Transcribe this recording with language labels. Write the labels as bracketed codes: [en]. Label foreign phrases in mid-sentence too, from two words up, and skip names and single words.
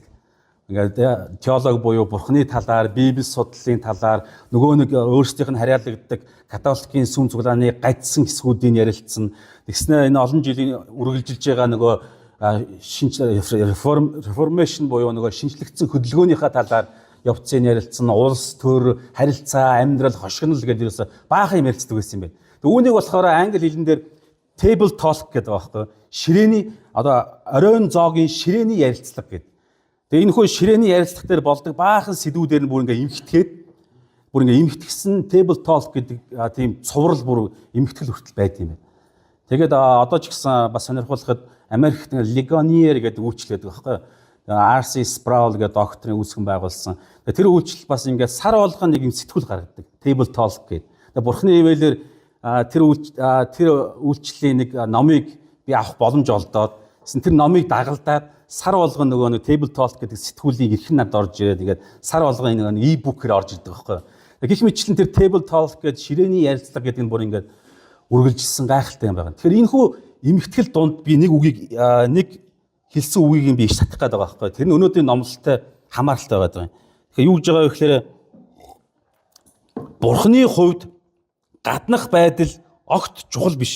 [mn] Ингээд теолог буюу бурхны талаар, Библи судлалын талаар нөгөө нэг өөрсдийнх нь харьяалагддаг католикийн сүм цуглааны гажсан хэсгүүдийн ярилцсан. Тэгснэ энэ олон жилийн үргэлжилж байгаа нөгөө реформашн буюу нөгөө шинжлэгдсэн хөдөлгөөнийхөө талаар явцын ярилцсан, улс төр, харилцаа, амьдрал, хошигнол гэдэг ерөөсө баахан юм ярилцдаг байсан юм байна. Тэг үүнийг болохоор англи хэлэн дээр [en] table talk [mn] гэдэг байгаа байхгүй. Ширээний одоо оройн зоогийн ширээний ярилцлага гэдэг. Тэгээ энэ хөө ширээний ярилцлага дээр болдог баахан сэдвүүдээр нь бүр ингээ эмхтгсэн [en] table talk [mn] гэдэг тийм цуврал бүр эмхтгэл хүртэл байд юм байна. Тэгээд одоо ч гэсэн бас сонирхолтой Америкт Ligonier гэдэг үйлчлэл байдаг байхгүй. R.C. Sproul гэдэг докторийн үүсгэн байгуулсан. Тэр үйлчлэл бас ингээд сар болгон нэг юм сэтгүүл гаргадаг. [en] Table talk [mn] гэдэг. Бурхны ивэлэр тэр үйлчлэлийн нэг номыг би авах боломж олдоод тэр номыг дагалдаад сар болгон нөгөө нэг [en] table talk [mn] гэдэг сэтгүүлийг эрхэн над орж ирээд тэгээд сар болгон нэг e-book-ээр орж ирдэг байхгүй. Гэх мэтчлэн тэр [en] table talk [mn] гэдэг ширээний ярилцлага гэдэг нь бүр ингээд үргэлжилсэн гайхалтай юм байна. Тэгэхээр энэ хүү эмхтгэл дунд би нэг хэлсэн үгийг би иш татах гээд байгаа байхгүй. Тэр нь өнөөдрийн номлолтой хамааралтай байгаа юм. Тэгэхээр юу гэж байгаа вэ гэхээр Бурхны хувьд гаднах байдал огт чухал биш.